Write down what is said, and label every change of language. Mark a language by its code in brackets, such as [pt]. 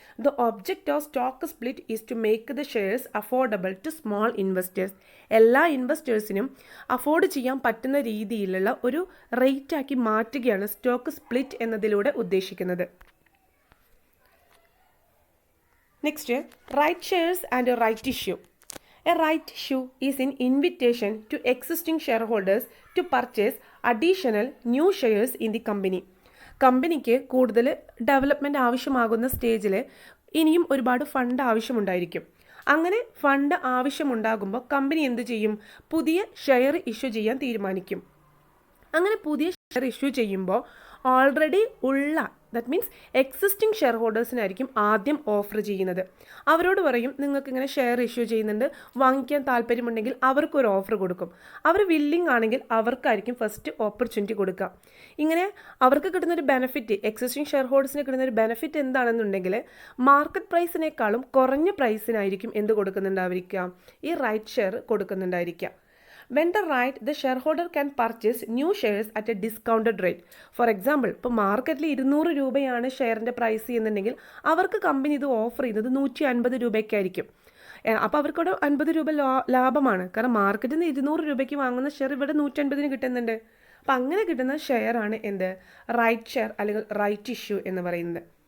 [en] The object of stock split is to make the shares affordable to small investors. [ml] എല്ലാ ഇൻവെസ്റ്റേഴ്സിനും afford ചെയ്യാൻ പറ്റുന്ന രീതിയിലുള്ള ഒരു റേറ്റ് ആക്കി മാറ്റുകയാണ് സ്റ്റോക്ക് സ്പ്ലിറ്റ് എന്നതിലൂടെ ഉദ്ദേശിക്കുന്നത്. [en] Next, right shares and right issue. A right issue is an invitation to existing shareholders to purchase additional new shares in the company. [ml] കമ്പനിക്ക് കൂടുതൽ ഡെവലപ്മെൻറ്റ് ആവശ്യമാകുന്ന സ്റ്റേജിൽ ഇനിയും ഒരുപാട് ഫണ്ട് ആവശ്യമുണ്ടായിരിക്കും. അങ്ങനെ ഫണ്ട് ആവശ്യമുണ്ടാകുമ്പോൾ കമ്പനി എന്ത് ചെയ്യും? പുതിയ ഷെയർ ഇഷ്യൂ ചെയ്യാൻ തീരുമാനിക്കും. അങ്ങനെ പുതിയ ഷെയർ ഇഷ്യൂ ചെയ്യുമ്പോൾ ഓൾറെഡി ഉള്ള, [en] that means [ml] എക്സിസ്റ്റിംഗ് ഷെയർ ഹോൾഡേഴ്സിനായിരിക്കും ആദ്യം ഓഫർ ചെയ്യുന്നത്. അവരോട് പറയും, നിങ്ങൾക്ക് ഇങ്ങനെ ഷെയർ ഇഷ്യൂ ചെയ്യുന്നുണ്ട്, വാങ്ങിക്കാൻ താല്പര്യമുണ്ടെങ്കിൽ അവർക്കൊരു ഓഫർ കൊടുക്കും. അവർ വില്ലിംഗ് ആണെങ്കിൽ അവർക്കായിരിക്കും ഫസ്റ്റ് ഓപ്പർച്യൂണിറ്റി കൊടുക്കുക. ഇങ്ങനെ അവർക്ക് കിട്ടുന്നൊരു ബെനിഫിറ്റ്, എക്സിസ്റ്റിംഗ് ഷെയർ ഹോൾഡേഴ്സിന് കിട്ടുന്നൊരു ബെനിഫിറ്റ് എന്താണെന്നുണ്ടെങ്കിൽ മാർക്കറ്റ് പ്രൈസിനേക്കാളും കുറഞ്ഞ പ്രൈസിനായിരിക്കും എന്ത് കൊടുക്കുന്നുണ്ടായിരിക്കുക? ഈ right share കൊടുക്കുന്നുണ്ടായിരിക്കുക. [en] When the right, the shareholder can purchase new shares at a discounted rate. For example, [ml] ഇപ്പോൾ മാർക്കറ്റിൽ 200 രൂപയാണ് ഷെയറിൻ്റെ പ്രൈസ് എന്നുണ്ടെങ്കിൽ അവർക്ക് കമ്പനി ഇത് ഓഫർ ചെയ്യുന്നത് 150 രൂപയ്ക്കായിരിക്കും. അപ്പോൾ അവർക്കവിടെ 50 രൂപ ലാഭമാണ്. കാരണം മാർക്കറ്റിൽ നിന്ന് 200 രൂപയ്ക്ക് വാങ്ങുന്ന ഷെയർ ഇവിടെ 150 കിട്ടുന്നുണ്ട്. അപ്പോൾ അങ്ങനെ കിട്ടുന്ന ഷെയറാണ് എന്ത്? റൈറ്റ് ഷെയർ അല്ലെങ്കിൽ റൈറ്റ് ഇഷ്യൂ എന്ന് പറയുന്നത്.